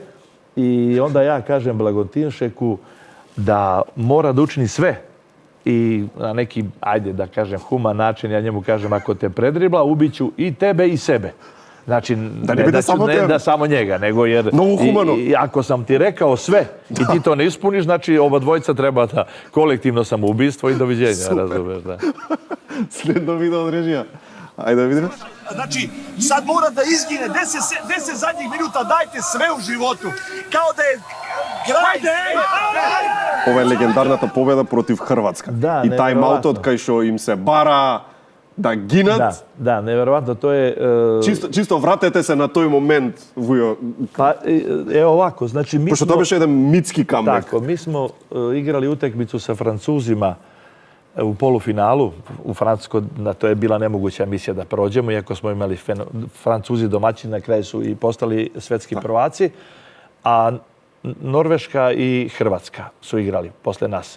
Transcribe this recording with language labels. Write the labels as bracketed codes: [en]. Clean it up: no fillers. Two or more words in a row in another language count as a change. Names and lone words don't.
[sr] I onda ja kažem Blagotinšeku da mora da učini sve i na neki, ajde da kažem, human način, ja njemu kažem, ako te predribla, ubiću i tebe i sebe. Znači, ne da samo njega, nego jer ako sam ti rekao sve i ti to ne ispuniš, znači oba dvojica treba da kolektivno samoubistvo i doviđenja, razumeš, da. [mk] Следно видео од режија. Ајде да видиме. [sr] Znači, sad mora da izgine 10 zadnjih minuta, dajte sve u životu. Kao da je kraj. [mk] Ова е легендарната победа против Хрватска. И тајм-аутот кај што им се бара да гинат. Да, неверојатно, то е... Чисто вратете се на тој момент, Вујо. [sr] Pa, evo ovako, znači mi smo... Pošto to беше jedan mitski comeback. Tako, mi smo igrali utakmicu sa Francuzima u polufinalu u Francuskoj, to je bila nemoguća misija da prođemo, iako smo imali Francuzi domaćini, na kraju su i postali svetski prvaci, a Norveška i Hrvatska su igrali posle nas.